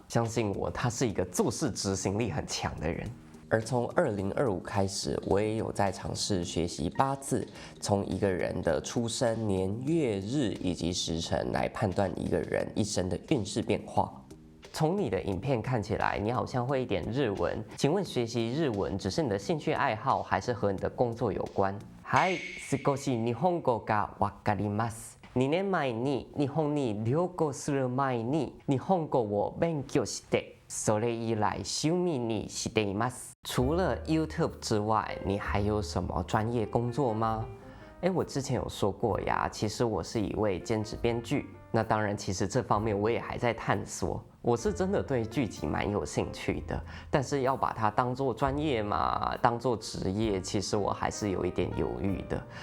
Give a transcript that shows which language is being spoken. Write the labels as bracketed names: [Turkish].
[Chinese] 相信我，他是一个做事执行力很强的人。而从2025开始，我也有在尝试学习八字，从一个人的出生年月日以及时辰来判断一个人一生的运势变化。从你的影片看起来，你好像会一点日文。请问学习日文只是你的興趣愛好，還是和你的工作有關？ [Japanese] はい、少し日本語がわかります。 2年前に日本に旅行する前に日本語を勉強して、それ以来趣味にしています。 [Chinese] 除了 YouTube 之外，你还有什么专业工作吗？我之前有说过呀，其实我是一位兼职编剧。那当然，其实这方面我也还在探索。我是真的对剧集蛮有兴趣的，但是要把它当做专业嘛，当做职业，其实我还是有一点犹豫的。